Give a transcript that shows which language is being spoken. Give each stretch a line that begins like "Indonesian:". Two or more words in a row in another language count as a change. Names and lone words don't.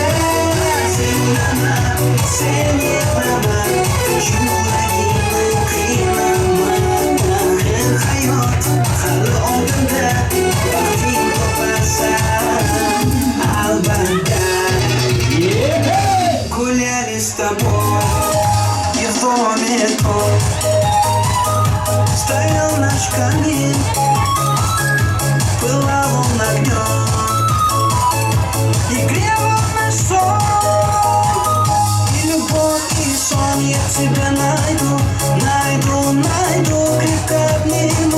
Uzbek: Sevilama, sen yig'lama, yuragimni qiynama. Hayot hali oldinda, baxting toparsan albatta.
Russian: Gullar с тобой и в доме тот стоял наш камин, пылал он огнем и грел он наш сон. И любовь, и сон я тебя найду, найду, найду, крепко обниму.